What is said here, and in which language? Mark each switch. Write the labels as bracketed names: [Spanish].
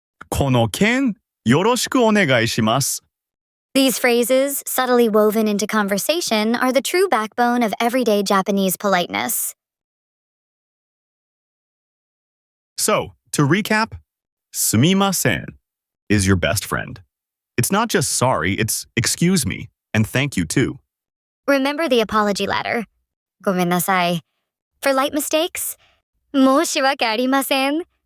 [Japanese] この件、よろしくお願いします. [English] These phrases, subtly woven into conversation, are the true backbone of everyday Japanese politeness. So, to recap, sumimasen is your best friend. It's not just sorry, it's excuse me, and thank you too. Remember the apology ladder. ごめんなさい. For light mistakes, 申し訳ありません.